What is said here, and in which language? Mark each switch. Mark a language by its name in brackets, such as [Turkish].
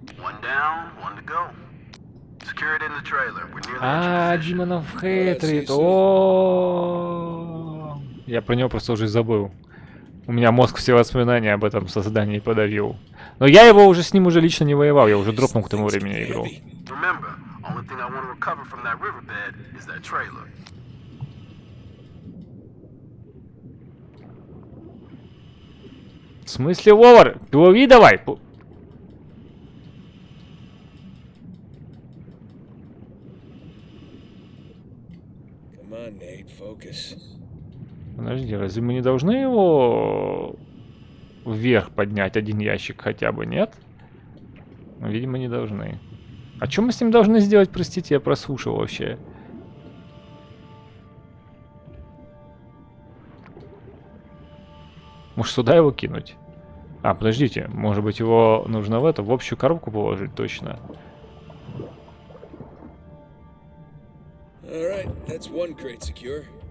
[English] One down, one to go. Secure it in the trailer. We're nearly [Russian] А, Демонов Хейтрит. О, я про него просто уже забыл. У меня мозг все воспоминания об этом создании подавил. Но я его уже с ним уже лично не воевал, я уже дропнул к тому времени игру. [English] Remember, only thing I want to recover from that riverbed is that trailer. [Russian] В смысле, Вовар? Плыви давай! [English] Come on, Nate, focus. [Russian] Подожди, разве мы не должны его вверх поднять один ящик хотя бы, нет? Ну, видимо, не должны. А что мы с ним должны сделать, простите, я прослушал вообще. Может, сюда его кинуть? А, подождите, может быть, его нужно в эту, в общую коробку положить, точно. [English] All right, that's one crate secure.